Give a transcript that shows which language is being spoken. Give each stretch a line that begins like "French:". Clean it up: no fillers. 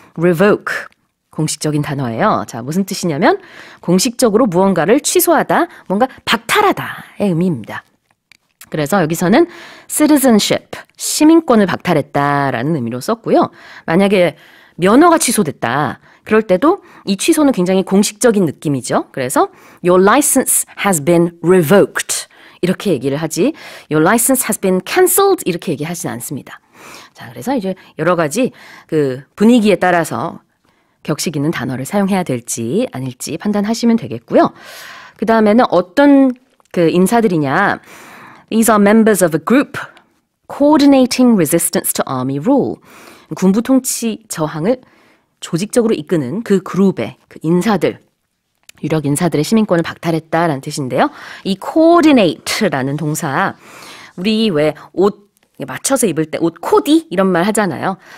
Korean: revoke 공식적인 단어예요. 자, 무슨 뜻이냐면 공식적으로 무언가를 취소하다, 뭔가 박탈하다의 의미입니다. 그래서 여기서는 citizenship, 시민권을 박탈했다라는 의미로 썼고요. 만약에 면허가 취소됐다. 그럴 때도 이 취소는 굉장히 공식적인 느낌이죠.
English: 그래서 your license has been revoked.
Korean: 이렇게 얘기를 하지
English: your license has been cancelled
Korean: 이렇게 얘기하진 않습니다. 자, 그래서 이제 여러 가지 그 분위기에 따라서 격식 있는 단어를 사용해야 될지 아닐지 판단하시면 되겠고요. 그 다음에는 어떤 그 인사들이냐.
English: These are members of a group coordinating resistance to army rule.
Korean: 군부 통치 저항을 조직적으로 이끄는 그 그룹의 그 인사들, 유력 인사들의 시민권을 박탈했다라는 뜻인데요. 이 coordinate라는 동사, 우리 왜 옷 맞춰서 입을 때 옷 코디 이런 말 하잖아요.